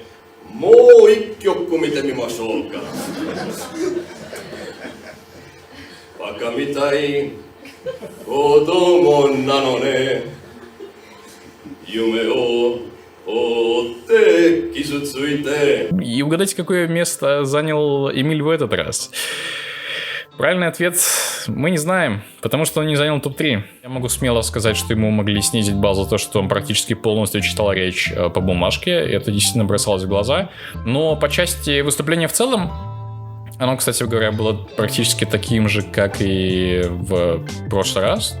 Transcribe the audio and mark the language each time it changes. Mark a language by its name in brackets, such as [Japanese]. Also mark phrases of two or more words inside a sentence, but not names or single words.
[Japanese] もう一曲見てみましょうか。バカみたい子供なのね。夢を追って傷ついて。 [Russian] И угадайте, какое место занял Эмиль в этот раз. Правильный ответ мы не знаем, потому что он не занял топ-3. Я могу смело сказать, что ему могли снизить балл за то, что он практически полностью читал речь по бумажке. Это действительно бросалось в глаза. Но по части выступления в целом, оно, кстати говоря, было практически таким же, как и в прошлый раз.